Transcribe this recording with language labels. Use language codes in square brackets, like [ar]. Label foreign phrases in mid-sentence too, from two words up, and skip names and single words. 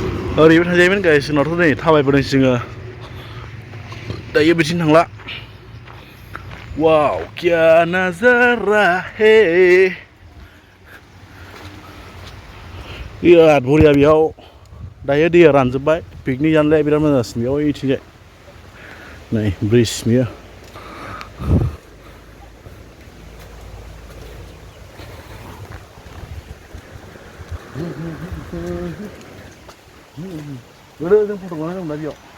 [brx] ओरैबो थांजायोमोन गाइस जोंनावथ' नै थाबायबोदों जोङो दायो बिथिं थांला वाव [hi] क्या नजारा है [brx] बिराद बरिया बेयाव दायो दैया रानजोब्बाय पिकनिक जानोलाय बिराद मोजां जासिगोन बेयाव ओइथिंजाय नै ब्रिज बियो जों फट' लानांगौमोन बेयाव